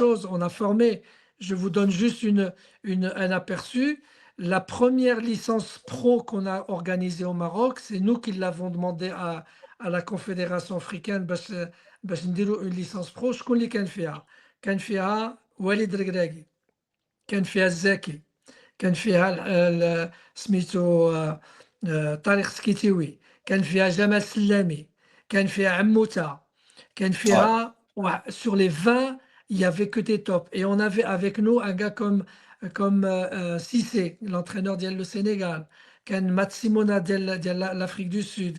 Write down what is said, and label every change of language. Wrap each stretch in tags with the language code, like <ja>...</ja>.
<fr>chose, on a formé, je vous donne juste un aperçu. La première licence pro qu'on a organisée au Maroc, c'est nous qui l'avons demandé à la Confédération africaine</fr> <ar>باش نديروا</ar> <fr>une licence pro.</fr> <ar>شكون اللي كان فيها وليد ركراكي، كان فيها الزكي، كان فيها سميتو طارق سكيتيوي، كان فيها جمال سلامي، كان فيها عموته، كان</ar> <fr>Ouais.</fr> <ar>فيها</ar> <fr>sur les 20 il y avait que des tops. Et on avait avec nous un gars comme Cissé, l'entraîneur du Sénégal.</fr> <ar>كان مات سيمونا ديال</ar> <fr>l'Afrique du Sud.</fr>